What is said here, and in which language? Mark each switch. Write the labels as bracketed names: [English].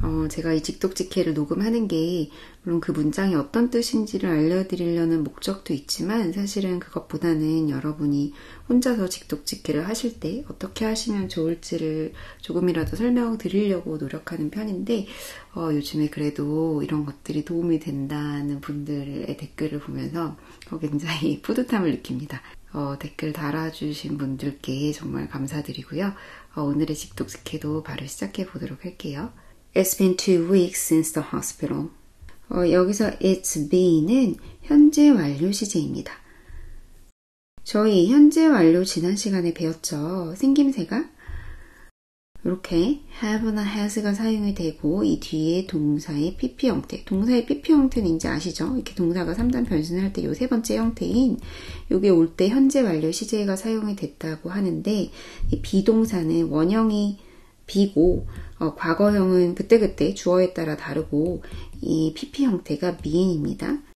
[Korean] 제가 이 직독직해를 녹음하는 게 물론 그 문장이 어떤 뜻인지를 알려드리려는 목적도 있지만 사실은 그것보다는 여러분이 혼자서 직독직해를 하실 때 어떻게 하시면 좋을지를 조금이라도 설명드리려고 노력하는 편인데 요즘에 그래도 이런 것들이 도움이 된다는 분들의 댓글을 보면서 굉장히 뿌듯함을 느낍니다. 댓글 달아주신 분들께 정말 감사드리고요. 오늘의 직독직해도 바로 시작해 보도록 할게요. [English] It's been 2 weeks since the hospital. [Korean] 여기서 it's been은 현재 완료 시제입니다. 저희 현재 완료 지난 시간에 배웠죠. 생김새가 이렇게 have나 has가 사용이 되고 이 뒤에 동사의 PP 형태. 동사의 PP 형태는 이제 아시죠? 이렇게 동사가 3단 변신을 할 때 이 세 번째 형태인 요게 올 때 현재 완료 시제가 사용이 됐다고 하는데 이 비동사는 원형이 비고 과거형은 그때그때 주어에 따라 다르고 이 PP 형태가 being입니다.